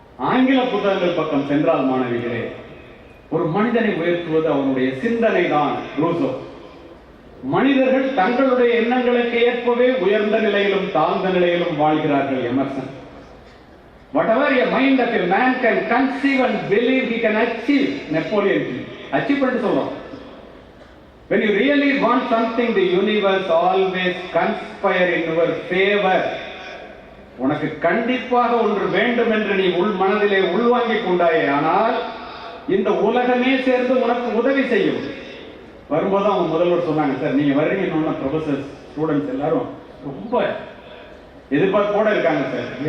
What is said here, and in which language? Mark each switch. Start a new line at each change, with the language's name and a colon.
Tamil: ஆங்கில புத்தகங்கள் பக்கம் சென்றால் மாணவிகளே, ஒரு மனிதனை உயர்த்துவது அவனுடைய சிந்தனை தான். ரூசோ. மனிதர்கள் தங்களுடைய எண்ணங்களுக்கு ஏற்பவே உயர்ந்த நிலையிலும் தாழ்ந்த நிலையிலும் வாழ்கிறார்கள். Emerson.
English: Whatever a mind of a man can conceive and believe he can achieve. Napoleon Hill.
Tamil: Achieve பண்ணி சொல்றோம்.
English: When you really want something, the universe always conspire in your favor.
Tamil: உனக்கு கண்டிப்பாக ஒன்று வேண்டும் என்று நீ உள் மனதிலே உள்வாங்கிக் கொண்டாயே, ஆனால் இந்த உலகமே சேர்ந்து உனக்கு உதவி செய்யும். வரும்போது அவங்க முதல்வர் சொன்னாங்க, சார் நீங்க வர்றீங்கன்னா ப்ரொஃபசர் ஸ்டூடெண்ட்ஸ் எல்லாரும் ரொம்ப எதிர்பார்ப்போட இருக்காங்க சார்.